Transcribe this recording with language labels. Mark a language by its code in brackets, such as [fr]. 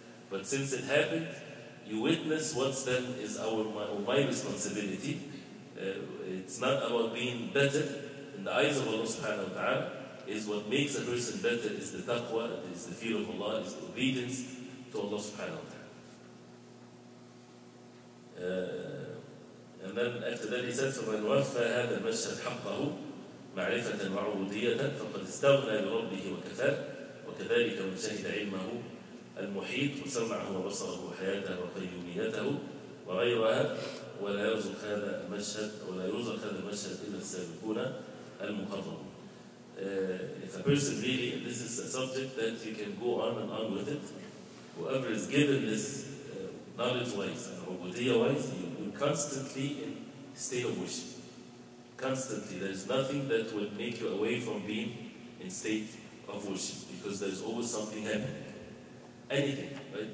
[en] But since it happened, you witness what's then is my responsibility. It's not about being better in the eyes of Allah subhanahu wa ta'ala. Is what makes a person better is the taqwa, is the fear of Allah, is the obedience to Allah subhanahu wa ta'ala. And then after that he said, [ar] فَمَنْ وَفَّى هَذَا الْمَشْهَدْ حَقَّهُ مَعْرِفَةً وَعُبُودِيَّةً فَقَدْ اسْتَغْنَى بِرَبِّهِ وَكَفَاهُ وَكَذَلِكَ مَنْ شَهِدَ عِلْمَهُ المحيط وسمعه وبصره وحياته وقيوميته وغيرها ولا يرزق هذا المشهد إلا السابقون المقربون. [en] If a person really, and this is a subject that you can go on and on with it, whoever is given this knowledge-wise and ubudiyyah-wise, you're constantly in state of worship. Constantly. There's nothing that will make you away from being in state of worship, because there's always something happening. Anything, right?